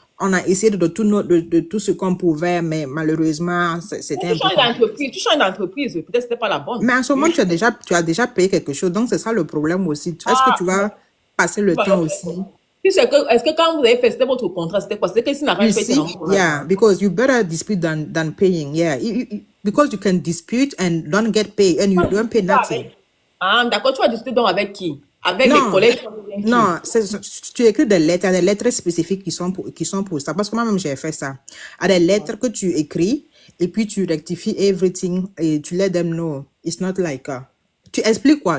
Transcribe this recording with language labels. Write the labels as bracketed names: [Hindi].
[French] on a essayé de tout ce qu'on pouvait, mais malheureusement, c'était un peu compliqué. Tu changes d'entreprise, peut-être c'était pas la bonne. Mais en ce moment, tu as déjà payé quelque chose, donc c'est ça le problème aussi. Est-ce que tu vas passer le temps aussi? Est-ce que quand vous avez fait, c'était votre contrat, c'était quoi? C'était que s'il n'a rien fait, [English] yeah, because you better dispute than paying. Yeah, because you can dispute and don't get paid and you don't pay nothing. [French] Ah, d'accord, tu vas discuter donc avec qui? Avec les collègues? Non, tu écris des lettres spécifiques qui sont pour ça. Parce que moi-même, j'ai fait ça. Il y a des lettres que tu écris et puis tu rectifies [English] everything [French] et tu [English] let them know. It's not like... [French] tu expliques quoi?